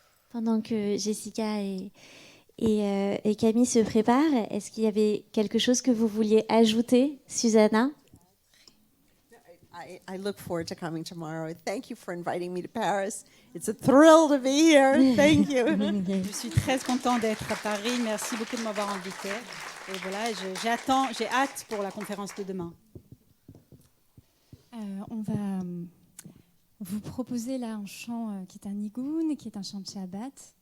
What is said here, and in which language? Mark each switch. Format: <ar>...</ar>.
<fr>Pendant que Jessica et Camille se préparent, est-ce qu'il y avait quelque chose que vous vouliez ajouter, Susanna?</fr> <en>I look forward to coming tomorrow. Thank you for inviting me to Paris. It's a thrill to be here. Thank you.</en> <fr>Je suis très contente d'être à Paris. Merci beaucoup de m'avoir invitée. Et voilà, j'ai hâte pour la conférence de demain. On va vous proposer là un chant qui est un nigoun, qui est un chant de Shabbat.</fr>